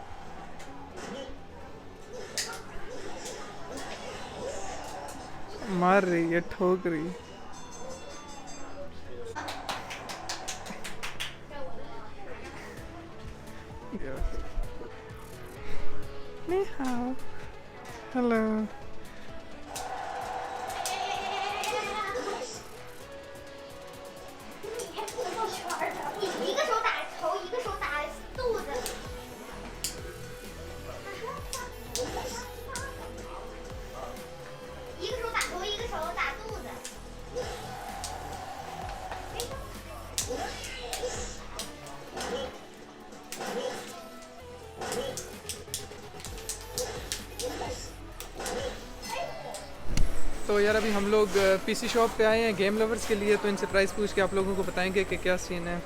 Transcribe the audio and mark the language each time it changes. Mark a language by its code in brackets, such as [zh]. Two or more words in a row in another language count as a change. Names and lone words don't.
[hi] मार मार रही है, ठोक रही है। [zh] 你好. [en] Hello. [zh] 一个手打头，一个手打肚子。一个手打头，一个手打肚子。 [hi] तो यार अभी हम लोग [en] PC shop [hi] पे आए हैं [en] game lovers [hi] के लिए, तो इनसे प्राइस पूछ के आप लोगों को बताएंगे कि क्या सीन है।